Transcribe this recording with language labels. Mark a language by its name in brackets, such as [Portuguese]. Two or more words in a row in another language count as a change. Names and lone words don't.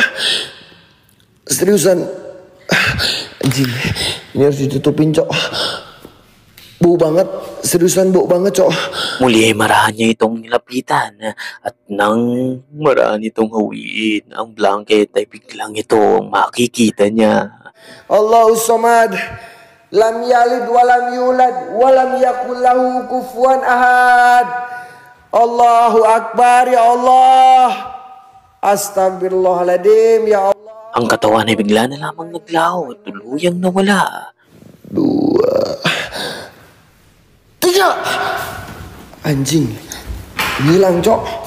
[Indonesian] Seriusan. Anjing, ini harus ditutupin, Cok. Bau banget. Seriusan, bau banget, Cok. [Filipino] Muli ay marahan niya itong nilapitan at nang marahan itong hawiin ang blanket ay biglang itong makikita niya. [Arabic] الله الصمد. لم يلد ولم يولد ولم يكن له كفوا أحد. الله أكبر، يا الله. أستغفر الله العظيم، يا الله. [Filipino] Ang katawan ay bigla na lamang naglaho at tuluyang nawala. [Indonesian] 2, 3. Anjing, hilang, Cok.